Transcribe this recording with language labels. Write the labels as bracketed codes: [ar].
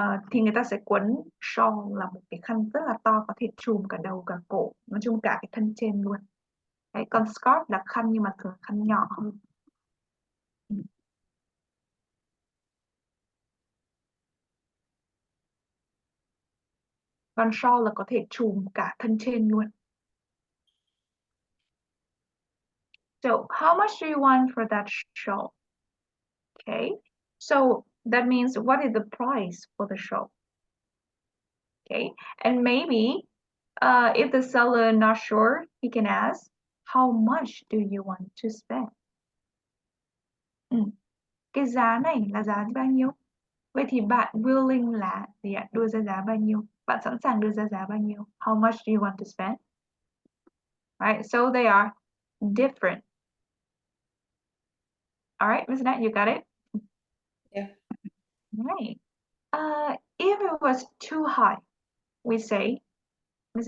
[vi] thì người ta sẽ quấn shawl là một cái khăn rất là to, có thể trùm cả đầu cả cổ, nói chung cả cái thân trên luôn. Đấy, còn scarf là khăn nhưng mà thường khăn nhỏ hơn. Còn shawl là có thể trùm cả thân trên luôn. [en] So how much do you want for that shawl? Okay, so that means what is the price for the shawl? Okay, and maybe if the seller not sure, he can ask, how much do you want to spend? [vi] Cái giá này là giá bao nhiêu? Vậy thì bạn willing là gì ạ? Đưa ra giá bao nhiêu? Bạn sẵn sàng đưa ra giá bao nhiêu? [en] How much do you want to spend? Right, so they are different. All right, Ms. Nat, you got it? Yeah. Right. If it was too high, we say, Ms.